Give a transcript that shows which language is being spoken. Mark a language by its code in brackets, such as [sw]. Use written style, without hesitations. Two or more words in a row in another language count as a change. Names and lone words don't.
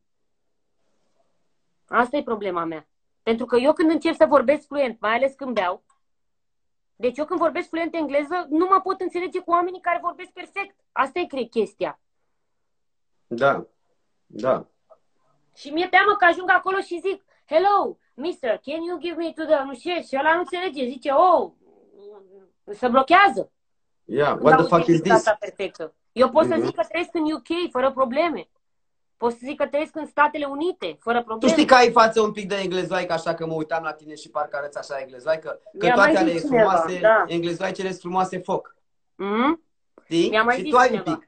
[ro] Asta e problema mea. Pentru că eu când încep să vorbesc fluent, mai ales când beau, deci eu când vorbesc fluent engleză, nu mă pot înțelege cu oamenii care vorbesc perfect. Asta e, cred, chestia. Da, da. Și mi-e teamă că ajung acolo și zic, [en] hello, mister, can you give me to the... [ro] Nu știu, și ăla nu înțelege, zice, oh, se blochează. [en] Yeah, what the fuck is this? [ro] Perfectă. Eu pot să zic că trăiesc în UK fără probleme. Pot să zic că trăiesc în Statele Unite fără probleme. Tu știi că ai față un pic de englezoaică, așa că mă uitam la tine și parcă arăți așa englezoaică, că toate ale frumoase, da. Englezoaicele sunt frumoase foc. Știi? Și tu ai un pic.